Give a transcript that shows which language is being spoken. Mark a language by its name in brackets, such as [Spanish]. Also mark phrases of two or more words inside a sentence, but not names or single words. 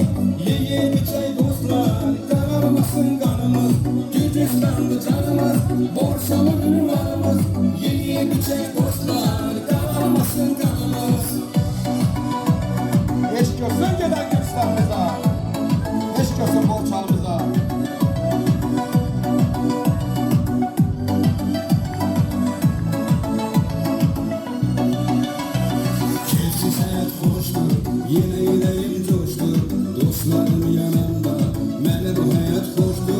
[Turkish] Ye bir çay dostlar, kararmasın kanımız. Gürcistanlı canımız, borçalı ünvanımız. Ye bir çay dostlar, kararmasın kanımız. [Azerbaijani] Eşq olsun gedək Gürcistanımıza. Eşq olsun Borçalımıza. [Turkish] Keyifsiz hayat hoştur, yine yüreğim coştur. [Azerbaijani] Dostlarım yanımda, mənə bu hayat hoştur.